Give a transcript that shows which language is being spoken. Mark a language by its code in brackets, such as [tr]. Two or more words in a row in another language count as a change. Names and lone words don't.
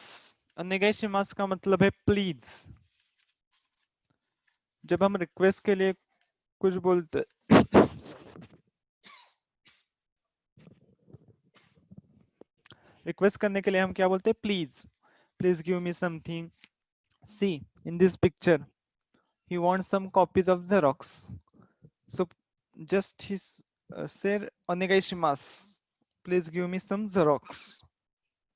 [hi] ओनेगाइशिमास का मतलब है प्लीज। जब हम रिक्वेस्ट के लिए कुछ बोलते रिक्वेस्ट करने के लिए हम क्या बोलते हैं? [en] Please, please give me something. see in this picture he wants some copies of Xerox, so just he said onegaishimasu, please give me some Xerox।